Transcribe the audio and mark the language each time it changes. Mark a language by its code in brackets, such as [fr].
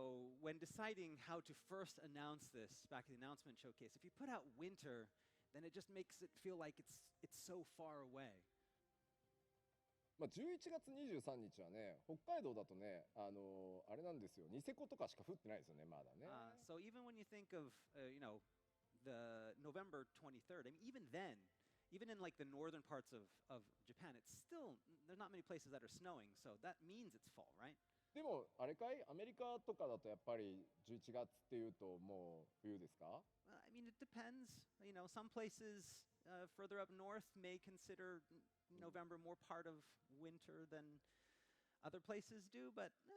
[en] So when deciding how to first announce this back in the announcement showcase, if you put out winter, then it just makes it feel like it's so far away. [ja] まあ11月23日はね北海道だとねあれなんですよニセコとかしか降ってないですよねまだね [en] So even when you think of the November 23rd, I mean even then, even in like the northern parts of Japan, it's still there's not many places that are snowing, so that means it's fall, right? [ja] でもあれかいアメリカとかだとやっぱり11月っていうともう冬ですか [en] I mean, it depends. Some places further up north may consider November more part of winter than other places do, but